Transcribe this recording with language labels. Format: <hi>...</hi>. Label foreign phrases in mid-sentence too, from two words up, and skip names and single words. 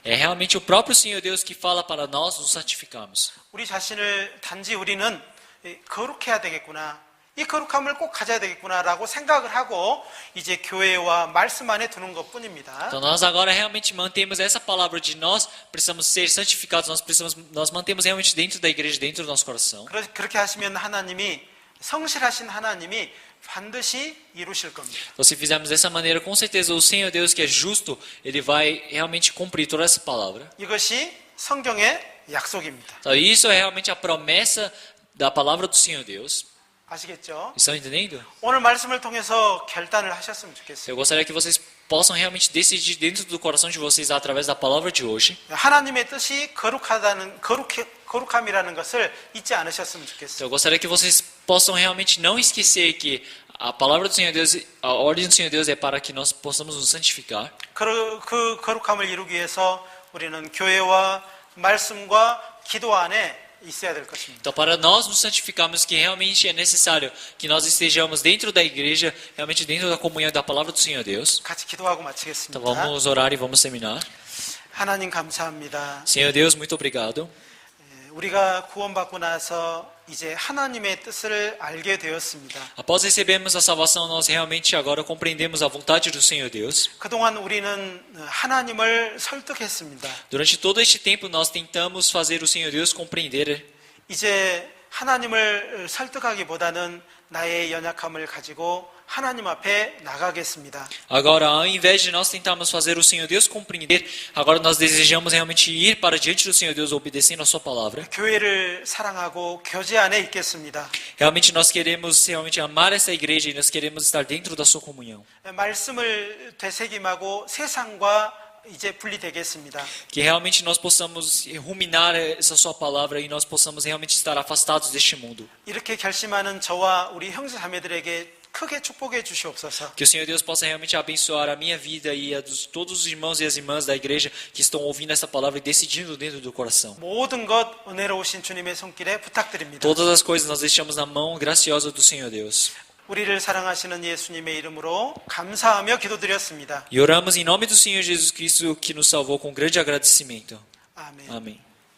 <pt>É realmente o próprio Senhor Deus que fala para nós nos santificarmos.</pt> <ko>우리 자신을 단지 우리는 거룩해야 되겠구나. 이 거룩함을 꼭 가져야 되겠구나라고 생각을 하고 이제 교회와 말씀 안에 두는 것뿐입니다.</ko> <pt>Então nós agora realmente mantemos essa palavra de nós precisamos ser santificados, nós mantemos realmente dentro da igreja, dentro do nosso coração.</pt> <ko>그렇게 하시면 하나님이 성실하신 하나님이 반드시 이루실 겁니다.</ko> <pt>Então se fizermos dessa maneira, com certeza o Senhor Deus que é justo, Ele vai realmente cumprir toda essa palavra.</pt> <ko>이것이 성경의 약속입니다.</ko> <pt>Então isso é realmente a promessa da palavra do Senhor Deus.</pt> <ko>아시겠죠?</ko> <pt>Estão entendendo?</pt> <ko>오늘 말씀을 통해서 결단을 하셨으면 좋겠어요.</ko> <pt>Eu gostaria que vocês possam realmente decidir dentro do coração de vocês através da palavra de hoje.</pt> <ko>하나님의 뜻이 거룩함이라는 것을 잊지 않으셨으면 좋겠어요.</ko> <pt>Eu gostaria que vocês possam realmente não esquecer que a palavra do Senhor Deus, a ordem do Senhor Deus é para que nós possamos nos santificar.</pt> <ko>그 거룩함을 이루기 위해서 우리는 교회와 말씀과 기도 안에 있어야 될 것입니다.</ko> <pt>Então, para nós nos santificarmos, que realmente é necessário que nós estejamos dentro da igreja, realmente dentro da comunhão da palavra do Senhor Deus.</pt> <ko>같이 기도하고</ko> <pt>Então,</pt> <ko>마치겠습니다.</ko> <pt>vamos orar e vamos terminar.</pt> <ko>하나님 감사합니다.</ko> <pt>Senhor Deus, muito obrigado.</pt> <ko>우리가 구원받고 나서 이제 하나님의 뜻을 알게 되었습니다.</ko> <pt>Após recebermos a salvação, nós realmente agora compreendemos a vontade do Senhor Deus.</pt> <ko>그동안 우리는 하나님을 설득했습니다.</ko> <pt>Durante todo este tempo, nós tentamos fazer o Senhor Deus compreender.</pt> <ko>이제 하나님을 설득하기보다는 나의 연약함을 가지고 하나님 앞에 나가겠습니다.</ko> <pt>Agora, ao invés de nós tentarmos fazer o Senhor Deus compreender, agora nós desejamos realmente ir para diante do Senhor Deus obedecendo a sua palavra.</pt> <ko>교회를 사랑하고 교제 안에 있겠습니다.</ko> <pt>Realmente nós queremos realmente amar essa igreja e nós queremos estar dentro da sua comunhão.</pt> <ko>말씀을 되새김하고 세상과 이제 분리되겠습니다.</ko> <pt>Que realmente nós possamos ruminar essa sua palavra e nós possamos realmente estar afastados deste mundo.</pt> <ko>이렇게 결심하는 저와 우리 형제 자매들에게 크게 축복해 주시옵소서.</ko> <pt>Que o Senhor Deus possa realmente abençoar a minha vida e a de todos os irmãos e as irmãs da igreja que estão ouvindo essa palavra e decidindo dentro do coração.</pt> <ko>모든 것 은혜로우신 주님의 손길에 부탁드립니다.</ko> <pt>Todas as coisas nós deixamos na mão graciosa do Senhor Deus.</pt> <ko>우리를 사랑하시는 예수님의 이름으로 감사하며 기도드렸습니다.</ko> <pt>E oramos em nome do Senhor Jesus Cristo que nos salvou com grande agradecimento.</pt> <ko>아멘.</ko> <pt>Amém.</pt>